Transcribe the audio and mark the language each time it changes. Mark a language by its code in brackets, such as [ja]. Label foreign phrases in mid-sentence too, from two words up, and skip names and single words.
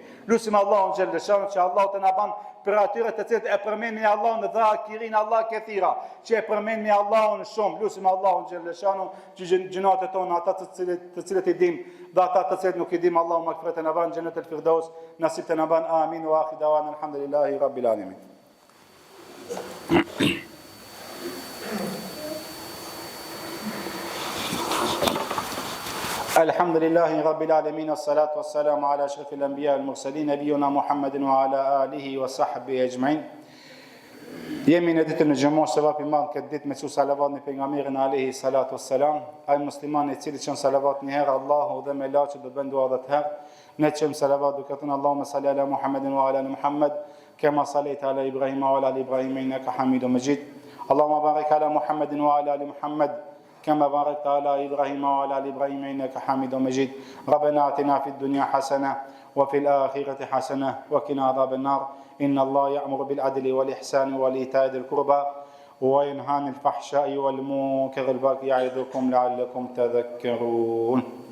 [sq] Lusim Allahun xhalleshanu që Allahu të na ban për atyre të cilët e përmendin Allahun dhe [ar] الذاكرين الله كثيرا, [sq] që e përmendin Allahun shumë. Lusim Allahun xhalleshanu që gjunat tona, ata të cilët i dim dhe ata të cilët nuk i dim, Allahu magfiret e na ban xhenet el firdaus, nasib të na ban. [ar] آمين وآخر دعوانا الحمد لله رب العالمين. الحمد لله رب العالمين والصلاة والسلام على أشرف الأنبياء المرسلين نبينا محمد وعلى آله وصحبه أجمعين. [sq] Jemi në ditën e gjumës se vapi madh këtë ditë me su salavat në pejgamberin [ar] عليه الصلاة والسلام. [sq] Ai musliman i cili çon salavat një herë Allahu dhe me laçi do të bën dua 10 herë. Ne çojm salavat duke thënë [ar] اللهم صل على محمد وعلى آل محمد كما صليت على إبراهيم وعلى آل إبراهيم إنك حميد مجيد. اللهم بارك على محمد وعلى آل محمد كما باركت على إبراهيم وعلى آل إبراهيم إنك حميد مجيد. ربنا آتنا في الدنيا حسنة وفي الآخرة حسنة وقنا عذاب النار. إن الله يأمر بالعدل والإحسان وإيتاء ذي القربى وينهى عن الفحشاء والمنكر والبغي يعظكم لعلكم تذكرون.